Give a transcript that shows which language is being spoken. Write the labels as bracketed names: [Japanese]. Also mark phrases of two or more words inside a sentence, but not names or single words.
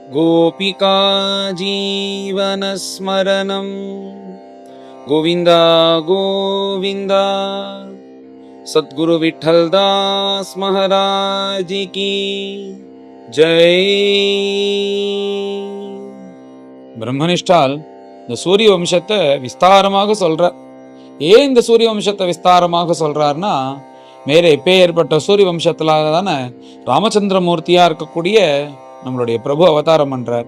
[Sanskrit] गोपिका जीवनस्मरणं गोविन्द गोविन्द। [Hindi] सद्गुरु विठ्ठलदास महाराज की जय। [Tamil] பிரம்மனிஷ்டால் இந்த சூரிய வம்சத்தை விஸ்தாரமாக சொல்றார். ஏன் இந்த சூரிய வம்சத்தை விஸ்தாரமாக சொல்றாருன்னா, மேலே எப்பேற்பட்ட சூரிய வம்சத்துல தானே ராமச்சந்திரமூர்த்தியா இருக்கக்கூடிய நம்மளுடைய பிரபு அவதாரம் பண்றார்.